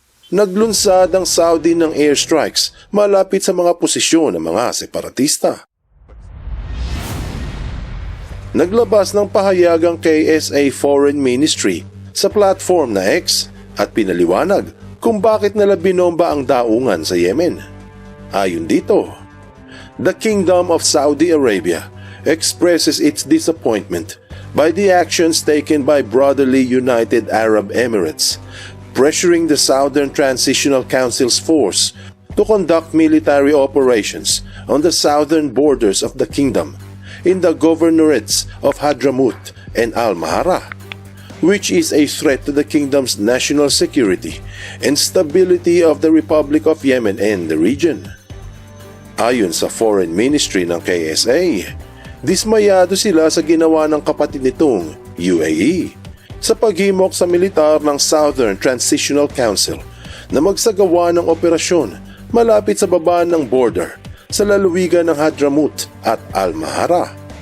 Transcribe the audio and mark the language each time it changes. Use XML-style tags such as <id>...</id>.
<tl>Naglunsad ang Saudi ng airstrikes malapit sa mga posisyon ng mga separatista. Naglabas ng pahayag ang KSA Foreign Ministry sa platform na X at pinaliwanag kung bakit nila binomba ang daungan sa Yemen. Ayon dito,</tl> <en>the Kingdom of Saudi Arabia expresses its disappointment by the actions taken by brotherly United Arab Emirates, pressuring the Southern Transitional Council's force to conduct military operations on the southern borders of the kingdom in the governorates of Hadramaut and Al-Mahara, which is a threat to the kingdom's national security and stability of the Republic of Yemen and the region.</en> <tl>Ayon sa Foreign Ministry ng KSA, dismayado sila sa ginawa ng kapatid nitong UAE sa paghimok sa militar ng Southern Transitional Council na magsagawa ng operasyon malapit sa baba ng border sa lalawigan ng Hadramaut at Al-Mahara.</tl>